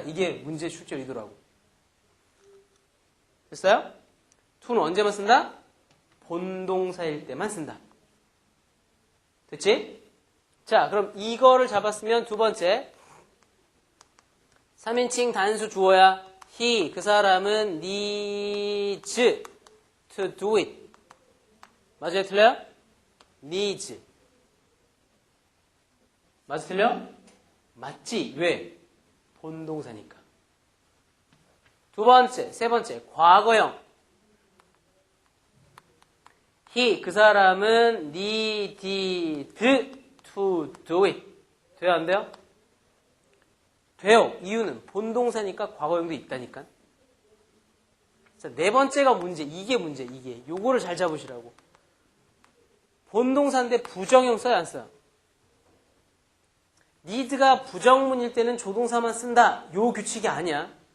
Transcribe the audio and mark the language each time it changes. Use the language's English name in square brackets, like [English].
[Korean] 이게 문제 출제 의도라고. 됐어요? to는 언제만 쓴다? 본동사일 때만 쓴다. 됐지? 자, 그럼 이거를 잡았으면 두 번째 3인칭 단수 주어야. [English] he, [Korean] 그 사람은 [English] needs to do it. [Korean] 맞아요? 틀려요? needs. 맞아? 틀려? 맞지? 왜? 본동사니까. 두 번째, 세 번째, 과거형. [English] he, [Korean] 그 사람은 [English] needed to do it. [Korean] 돼요? 안 돼요? 돼요. 이유는 본동사니까 과거형도 있다니까. 자, 네 번째가 문제. 이게 문제. 이게. 요거를 잘 잡으시라고. 본동사인데 부정형 써요? 안 써요? need가 부정문일 때는 조동사만 쓴다. 요 규칙이 아니야.